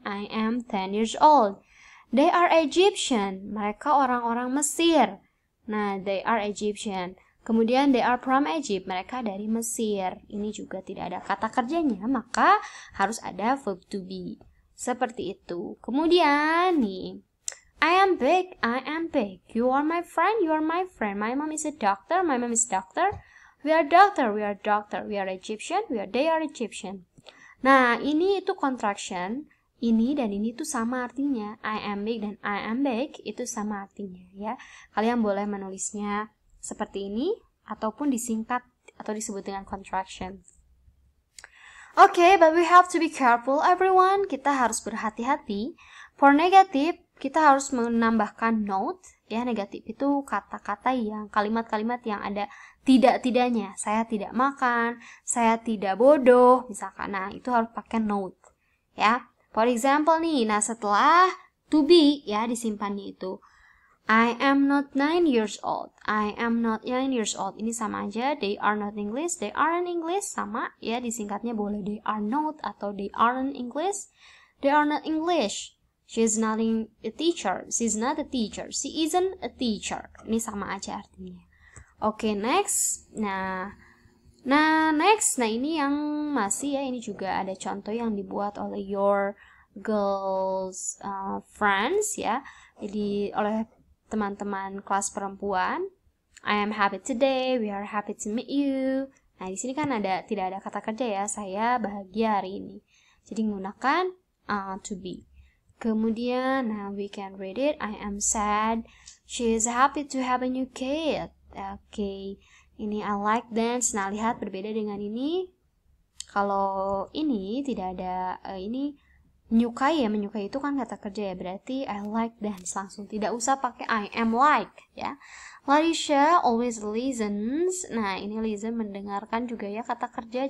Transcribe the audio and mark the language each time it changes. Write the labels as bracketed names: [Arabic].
[English] I am 10 years old. They are Egyptian. [Indonesian] Mereka orang-orang Mesir. [English] Nah, they are Egyptian. Kemudian they are from Egypt, [Indonesian] mereka dari Mesir. Ini juga tidak ada kata kerjanya, maka harus ada verb to be. Seperti itu. Kemudian nih, [English] I am big, I am big. You are my friend, you are my friend. My mom is a doctor, my mom is doctor. We are doctor, we are doctor. We are Egyptian, they are Egyptian. [Indonesian] Nah, ini itu contraction. Ini dan ini tuh sama artinya. [English] I am big [Indonesian] dan I am big itu sama artinya ya. Kalian boleh menulisnya seperti ini ataupun disingkat atau disebut dengan contraction. [English] Okay, but we have to be careful everyone. [Indonesian] Kita harus berhati-hati. [English] For negative, [Indonesian] kita harus menambahkan note. Ya, negatif itu kata-kata yang kalimat-kalimat yang ada tidak-tidaknya. Saya tidak makan, saya tidak bodoh, misalkan. Nah, itu harus pakai note. Ya. [English] For example [Indonesian] nih, nah setelah to be ya disimpannya itu. [English] I am not 9 years old. I am not 9 years old. [Indonesian] Ini sama aja. [English] They are not English. They aren't English. [Indonesian] Sama ya disingkatnya boleh [English] they are not atau they aren't English. They are not English. She is not a teacher. She is not a teacher. She isn't a teacher. [Indonesian] Ini sama aja artinya. Oke, next. Nah next. Nah, ini yang masih ya, ini juga ada contoh yang dibuat oleh [English] your girls friends [Indonesian] ya. Jadi oleh teman-teman kelas perempuan. [English] I am happy today, we are happy to meet you. [Indonesian] Nah, di sini kan tidak ada kata kerja ya. Saya bahagia hari ini. Jadi menggunakan to be. Kemudian, nah [English] we can read it. I am sad. She is happy to have a new kid. [Indonesian] Oke. Ini [English] I like dance. [Indonesian] Nah, lihat berbeda dengan ini. Kalau ini tidak ada ini menyukai ya. Menyukai itu kan kata kerja ya. Berarti [English] I like dance [Indonesian] langsung. Tidak usah pakai [English] I am like [Indonesian] ya. [English] Larisha always listens. [Indonesian] Nah, ini listen mendengarkan juga ya kata kerja.